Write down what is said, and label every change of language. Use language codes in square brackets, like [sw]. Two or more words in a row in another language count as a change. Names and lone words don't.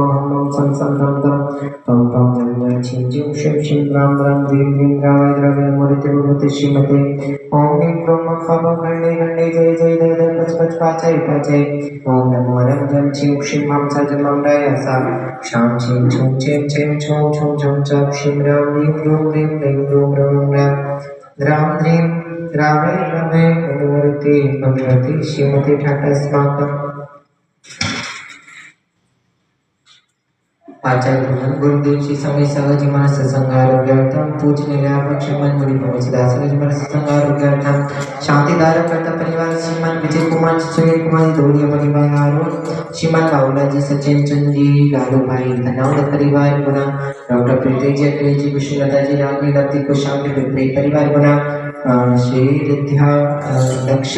[sa] हं मं सं सं तं तं पं पं जं जं छिं जिं शिं शिं रां रां ह्रीं ह्रीं द्रावय द्रवय मूर्ति विभूति श्रीमते ॐ ह्रीं क्रों मं पं पं गण्डे गण्डे जय जय जय जय पच पच पाचय पाचय ॐ नमो रं जं छिं शिं हं स जं मं रय सा शां छिं छुं चें चें छुं छुं छुं चं शिं रां ह्रीं ह्रूं ह्रीं ह्रीं ह्रूं ह्रूं रां रां ह्रीं रावे रवे मूर्ति भगवती श्रीमती ठाकर स्वागतम [hi] आचार्य गुरुदेव श्री समय सहज मन सत्संग आरोग्यार्थम पूजनीय श्रीमन मुनि प्रवचदा सहज मन सत्संग आरोग्यार्थम शांतिदायक करता परिवार श्रीमन विजय कुमार सुनील कुमार दौड़िया परिवार आरोन श्रीमन बाबूलाजी सचिन चंद जी लालू भाई धनावत परिवार गुना डॉक्टर प्रीति जी अखिल जी विष्णुलता जी रामनी लती को शांति परिवार गुना श्री विद्या लक्ष्य